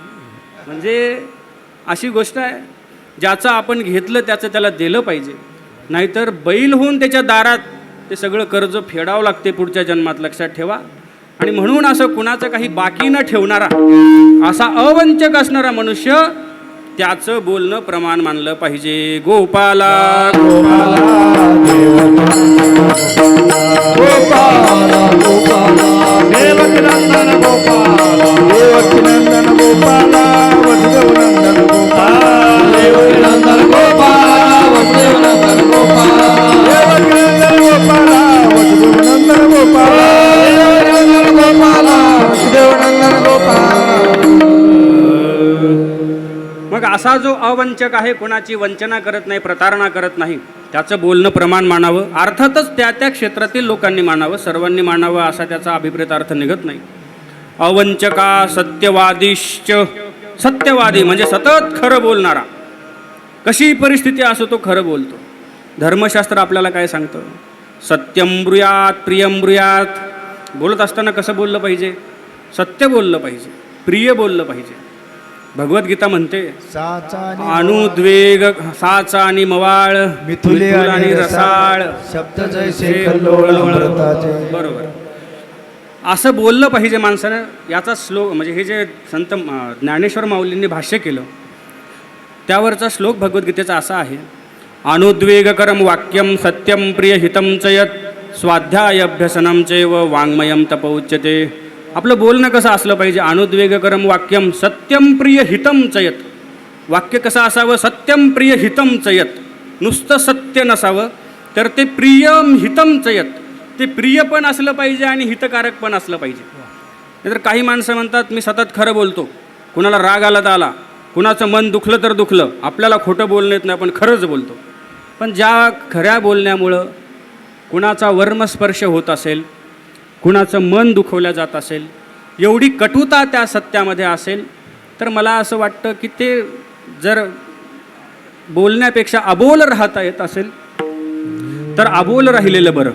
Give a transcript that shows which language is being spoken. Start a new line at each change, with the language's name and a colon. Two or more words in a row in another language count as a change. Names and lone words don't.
Marathi: म्हणजे अशी गोष्ट आहे, ज्याचं आपण घेतलं त्याचं त्याला दिलं पाहिजे, नाहीतर बैल होऊन त्याच्या दारात ते सगळं कर्ज फेडावं लागते पुढच्या जन्मात, लक्षात ठेवा. आणि म्हणून असं कुणाचं काही बाकी न ठेवणारा, असा अवंचक असणारा मनुष्य, त्याचं बोलणं प्रमाण मानलं पाहिजे. गोपाला
Sanskrit: गोपाला गोपाला गोपाला देवकीनंदन गोपाला देवकीनंदन गोपाला वसुदेवनंदन गोपाला देवकीनंदन गोपाला वसुदेवनंदन गोपाला देवकीनंदन गोपाला वसुदेवनंदन गोपाला देवकीनंदन गोपाला वसुदेवनंदन गोपाला.
Marathi: मग असा जो अवंचक आहे, कोणाची वंचना करत नाही, प्रतारणा करत नाही, त्याचं बोलणं प्रमाण मानावं. अर्थातच त्या त्या क्षेत्रातील लोकांनी मानावं, सर्वांनी मानावं असा त्याचा अभिप्रेत अर्थ निघत नाही.
Sanskrit: अवंचका सत्यवादिश्च,
Marathi: सत्यवादी म्हणजे सतत खरं बोलणारा, कशी परिस्थिती असो तो खरं बोलतो. धर्मशास्त्र आपल्याला काय सांगतं?
Sanskrit: सत्यम ब्रूयात प्रियम ब्रूयात.
Marathi: बोलत असताना कसं बोललं पाहिजे? सत्य बोललं पाहिजे, प्रिय बोललं पाहिजे. भगवद्गीता म्हणते अनुद्वेग साचा आणि मवाळ, मिथुले आणि रसाळ, शब्द जैसे कल्लोळ अमृताचे. बरोबर. असं बोललं पाहिजे माणसानं. याचा श्लोक म्हणजे हे जे संत ज्ञानेश्वर माऊलींनी भाष्य केलं त्यावरचा श्लोक भगवद्गीतेचा असा आहे:
Sanskrit: अनुद्वेगकरम वाक्यम सत्यम प्रिय हितम च यत् स्वाध्याय अभ्यसनम चैव वाङ्मयम तप उच्यते.
Marathi: आपलं बोलणं कसं असलं पाहिजे?
Sanskrit: अनुद्वेगकरम वाक्यम सत्यम प्रिय हितम च यत्.
Marathi: वाक्य कसं असावं?
Sanskrit: सत्यम प्रिय हितम च यत्.
Marathi: नुसतं सत्य नसावं तर ते
Sanskrit: प्रियम हितम च यत्.
Marathi: ते प्रिय पण असलं पाहिजे आणि हितकारक पण असलं पाहिजे. नाहीतर काही माणसं म्हणतात मी सतत खरं बोलतो, कुणाला राग आला तर आला, कुणाचं मन दुखलं तर दुखलं, आपल्याला खोटं बोलणं येत नाही, आपण खरंच बोलतो. पण ज्या खऱ्या बोलण्यामुळं कुणाचा वर्मस्पर्श होत असेल, कुणाचं मन दुखवलं जात असेल, एवढी कटुता त्या सत्यामध्ये असेल, तर मला असं वाटतं की ते जर बोलण्यापेक्षा अबोल राहता येत असेल तर अबोल राहिलेलं बरं.